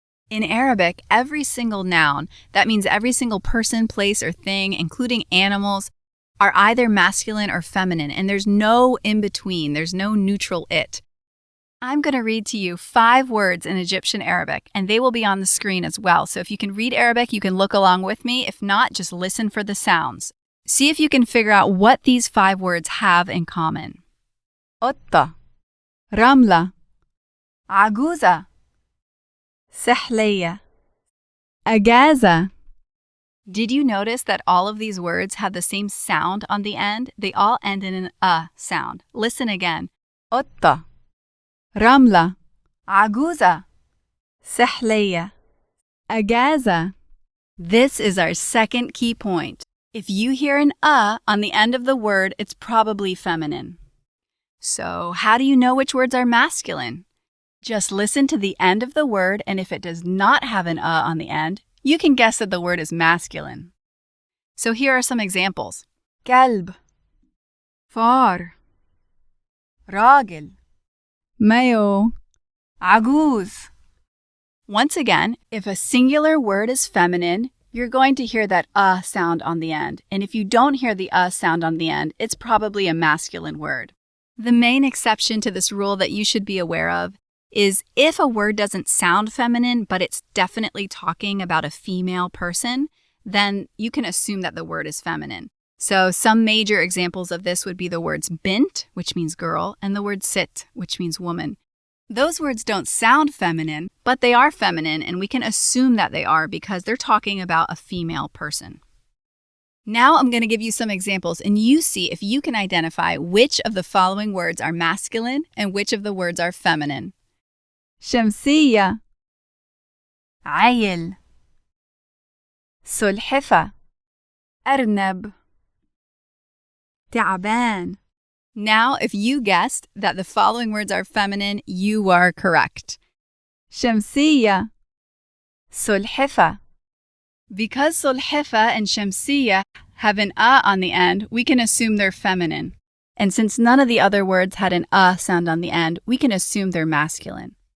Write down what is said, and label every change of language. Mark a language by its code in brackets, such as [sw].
[en] In Arabic, every single noun, that means every single person, place, or thing, including animals, are either masculine or feminine, and there's no in-between, there's no neutral it. I'm going to read to you 5 words in Egyptian Arabic, and they will be on the screen as well. So if you can read Arabic, you can look along with me. If not, just listen for the sounds. See if you can figure out what these 5 words have in common. [ar] قطة, رملة, عجوزة, سحلية, أجازة. [en] Did you notice that all of these words have the same sound on the end? They all end in an a sound. Listen again. [ar] قطة, رملة, عجوزة, سحلية, أجازة. [en] This is our second key point. If you hear an on the end of the word, it's probably feminine. So how do you know which words are masculine? Just listen to the end of the word, and if it does not have an on the end, you can guess that the word is masculine. So here are some examples. [ar] كلب, فار, راجل, mayo, عجوز. [en] Once again, if a singular word is feminine, you're going to hear that sound on the end. And if you don't hear the sound on the end, it's probably a masculine word. The main exception to this rule that you should be aware of is if a word doesn't sound feminine, but it's definitely talking about a female person, then you can assume that the word is feminine. So some major examples of this would be the words bint, which means girl, and the word sit, which means woman. Those words don't sound feminine, but they are feminine, and we can assume that they are because they're talking about a female person. Now I'm going to give you some examples, and you see if you can identify which of the following words are masculine and which of the words are feminine. [ar] شمسية, عيل, سلحفة, أرنب, تعبان. [en] Now, if you guessed that the following words are feminine, you are correct. [ar] شمسية, سلحفة. [en] Because سلحفة and شمسية have an on the end, we can assume they're feminine. And since none of the other words had an sound on the end, we can assume they're masculine.